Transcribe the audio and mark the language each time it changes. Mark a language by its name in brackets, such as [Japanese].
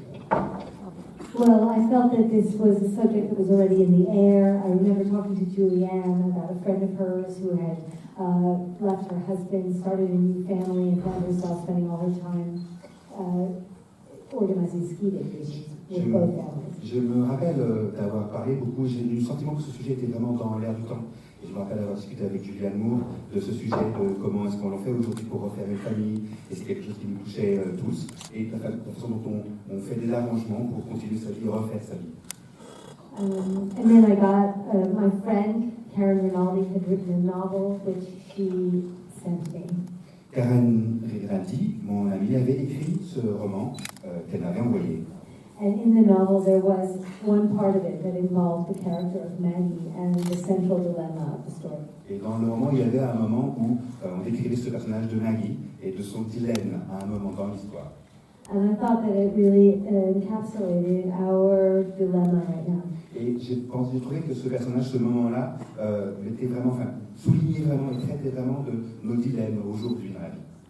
[English] Well, I felt that this was a subject that was already in the air. I remember talking to Julianne about a friend of hers who had left her husband, started a new family, and found herself spending all her time organizing ski vacations with both families. [French] Je me rappelle d'avoir parlé beaucoup, j'ai eu le sentiment que ce sujet était vraiment dans l'air du temps. Et je me rappelle avoir discuté avec Julianne Moore de ce sujet, de comment est-ce qu'on en fait aujourd'hui pour refaire une famille. Et c'est quelque chose qui nous touchait tous. Et la façon dont on fait des arrangements pour continuer sa vie, refaire sa vie. [English] And then I got my friend, Karen Rinaldi, had written a novel which she sent me. [French] Karen Rinaldi, mon amie, avait écrit ce roman qu'elle m'avait envoyé. [English] And in the novel, there was one part of it that involved the character of Maggie and the central dilemma of the story. [French] Et dans le roman, il y avait un moment où on décrivait ce personnage de Maggie et de son dilemme à un moment dans l'histoire. [English] And I thought that it really encapsulated our dilemma right now. [French] Et j'ai trouvé que ce personnage, ce moment-là, mettait vraiment, enfin, soulignait vraiment et traitait vraiment de nos dilemmes aujourd'hui dans la vie.